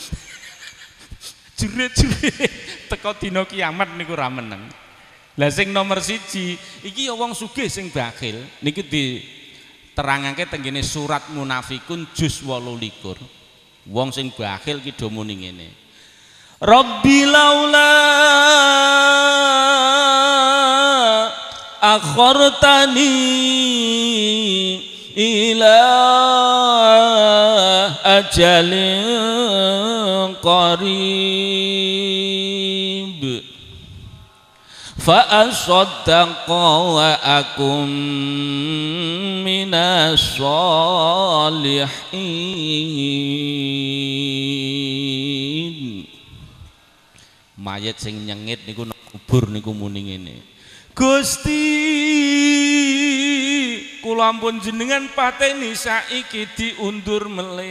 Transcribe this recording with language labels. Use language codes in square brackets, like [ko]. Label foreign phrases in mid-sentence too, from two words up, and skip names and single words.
[jv] Jerit-jerit teka dina kiamat niku ora meneng. Lah sing nomor 1 iki ya wong sugih sing bakhil niki diterangake teng kene surat Munafikun juz 28. Wong sing bakhil ki do muni ngene. [ar] رب لولا أخرتني إلى أجل قريب فأصدق وأكن من الصالحين. [jv] Mayit sing nyengit niku nang kubur niku muni ngene. Gusti kula ampun jenengan pateni saiki diundur melih.